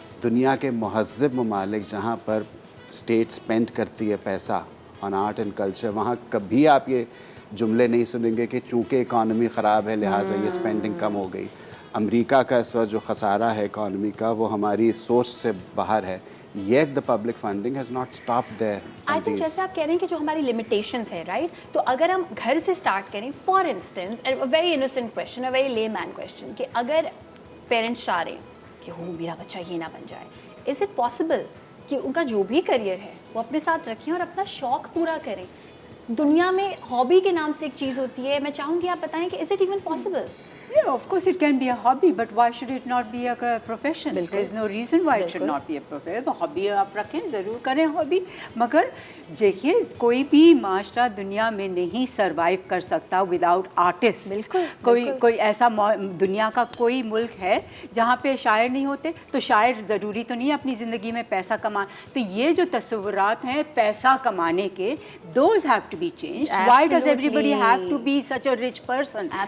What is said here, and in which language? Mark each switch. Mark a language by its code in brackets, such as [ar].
[ur] دنیا کے مہذب ممالک جہاں پر اسٹیٹ اسپینڈ کرتی ہے پیسہ آن آرٹ اینڈ کلچر, وہاں کبھی آپ یہ جملے نہیں سنیں گے کہ چونکہ اکانومی خراب ہے لہٰذا یہ اسپینڈنگ کم ہو گئی. امریکہ کا اس وقت جو خسارہ ہے اکانومی کا وہ ہماری سوچ سے باہر ہے. [en] Yet the public funding has not stopped there. I think [ur] جیسے آپ کہہ رہے ہیں کہ جو ہماری لمیٹیشنس ہیں رائٹ, تو اگر ہم گھر سے اسٹارٹ کریں, [en] for instance very innocent question, very layman question, [ur] کہ اگر پیرنٹس چاہ رہے ہیں کہ ہو میرا بچہ یہ نہ بن جائے, [en] is it possible [ur] کہ ان کا جو بھی کریئر ہے وہ اپنے ساتھ رکھیں اور اپنا شوق پورا کریں؟ دنیا میں ہابی کے نام سے ایک چیز ہوتی ہے, میں چاہوں گی آپ بتائیں کہ [en] Is it even possible? Yeah, of course it can be a hobby, but why should it not be a profession? There is no reason why it should not be a profession. [ur] Hobby آپ رکھیں, ضرور کریں hobby, مگر دیکھیے کوئی بھی معاشرہ دنیا میں نہیں سروائیو کر سکتا [en] Without artist. [ur] کوئی ایسا دنیا کا کوئی ملک ہے جہاں پہ شاعر نہیں ہوتے؟ تو شاعر ضروری تو نہیں اپنی زندگی میں پیسہ کمائیں. تو یہ جو تصورات ہیں پیسہ کمانے کے, [en] those have to be changed. Why does everybody have to be such a rich person?